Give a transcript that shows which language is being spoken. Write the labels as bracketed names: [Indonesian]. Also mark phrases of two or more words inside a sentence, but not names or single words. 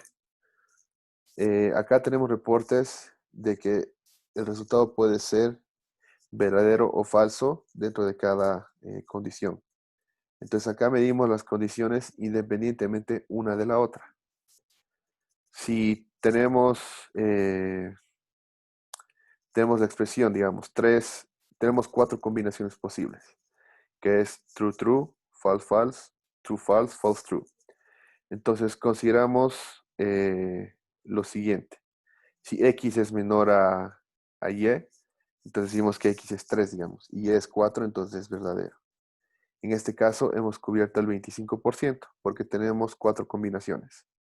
[Spanish] Acá tenemos reportes de que el resultado puede ser verdadero o falso dentro de cada condición. Entonces acá medimos las condiciones independientemente una de la otra. Si tenemos la expresión, digamos, 3 tenemos 4 combinaciones posibles, que es [English] true, true, false, false, true, false, false, true. [Spanish] Entonces consideramos lo siguiente. Si X es menor a Y, entonces decimos que X es 3, digamos, y Y es 4, entonces es verdadero. En este caso hemos cubierto el 25% porque tenemos 4 combinaciones.